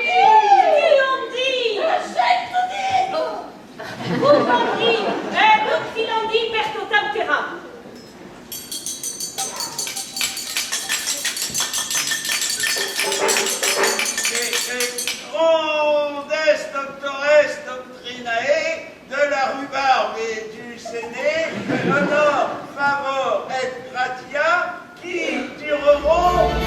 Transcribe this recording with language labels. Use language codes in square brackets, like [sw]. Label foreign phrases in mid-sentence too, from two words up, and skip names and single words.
[la] Filandi, Bouvandi, et Filandi pertotam terram. Grandes doctores doctrinae [fr] de la rhubarbe et du séné, [la] honor, favor et gratia, [fr] qui dureront